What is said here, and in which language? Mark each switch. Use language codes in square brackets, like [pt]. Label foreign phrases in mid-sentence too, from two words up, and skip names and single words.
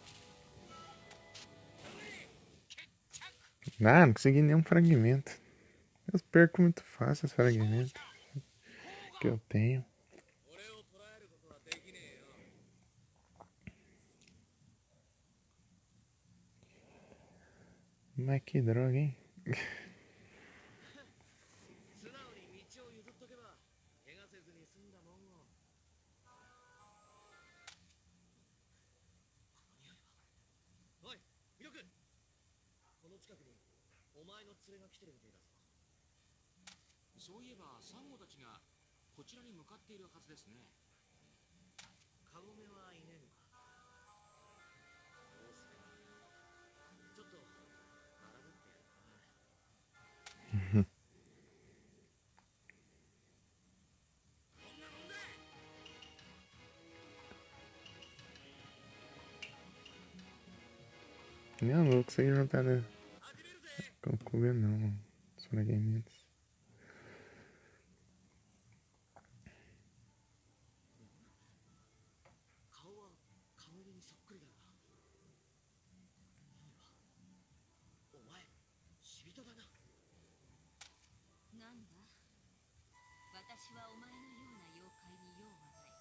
[pt] Ah, não consegui nenhum fragmento. Eu perco muito fácil os fragmentos que eu tenho. Mas que droga, hein? [ja] 素直に道を譲っとけば怪我せずに済んだもんを。おい、ミロ君。この近くにお前の連れが来てるみてえだぞ。そういえばサンゴたちがこちらに向かっているはずですね。カゴメはいねえのか。どうすれば。ちょっと荒ぶってやるかな。 [pt] Não, não vou conseguir juntar com Kuga não. Os fragmentos. [ja] 顔はカモメにそっくりだな。お前、死人だな。なんだ、私はお前のような妖怪に用はない。